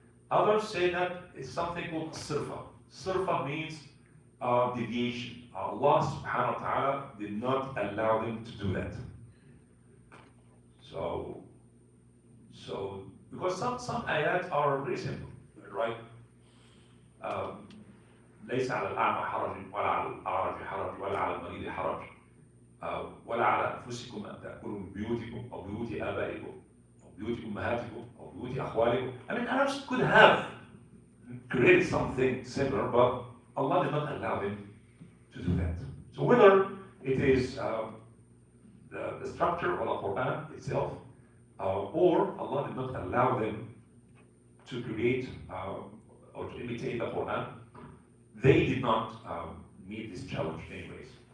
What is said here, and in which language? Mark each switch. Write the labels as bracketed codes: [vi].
[en] Others say that it's something called sirfa. Sirfa means deviation. Allah subhanahu wa ta'ala did not allow them to do that. So because some ayat are very simple, right? [ar] ليس على الأعمى حرج ولا على الأعرج حرج ولا على المريض حرج ولا على أنفسكم أن تأكلوا من بيوتكم أو بيوت آبائكم أو بيوت أمهاتكم أو بيوت أخوالكم. [en] I mean, Arabs could have created something similar, but Allah did not allow them to do that. So whether it is the structure of the Quran itself, or Allah did not allow them to create or to imitate the Quran, they did not meet this challenge anyways.